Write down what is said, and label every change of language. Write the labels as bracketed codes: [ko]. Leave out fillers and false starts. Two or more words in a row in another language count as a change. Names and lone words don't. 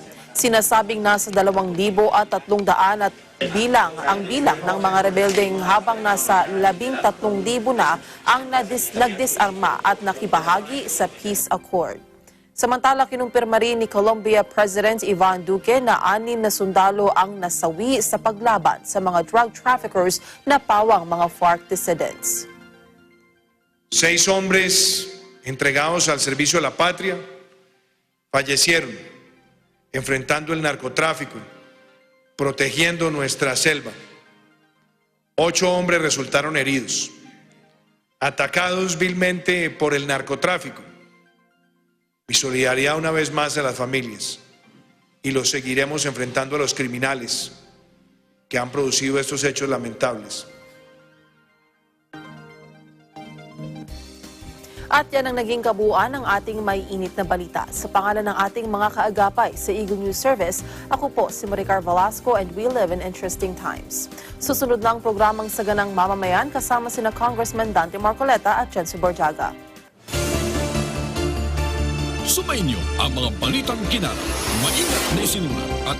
[tl] Sinasabing nasa 2,300 at bilang ng mga rebeldeng habang nasa 13,000 na ang nagdisarma at nakibahagi sa [en] peace accord. [tl] Samantala, kinumpirma rin ni Colombia President Ivan Duque na 6 na sundalo ang nasawi sa paglaban sa mga [en] drug traffickers [tl] na pawang mga FARC dissidents. [es] 6 hombres entregados al servicio de la patria fallecieron enfrentando el narcotráfico, protegiendo nuestra selva. 8 hombres resultaron heridos, atacados vilmente por el narcotráfico. Mi solidaridad una vez más a las familias y los seguiremos enfrentando a los criminales que han producido estos hechos lamentables. [tl] At yan ang naging kabuuan ng ating may init na balita. Sa pangalan ng ating mga kaagapay sa Eagle News Service, ako po si Maricar Velasco [en] and we live in interesting times. [tl] Susunod na ang programang Saganang Mamamayan kasama sina Congressman Dante Marcoleta at Jensu Borjaga. Sumainyo ang mga balitang kinarap, maingat na isinulat at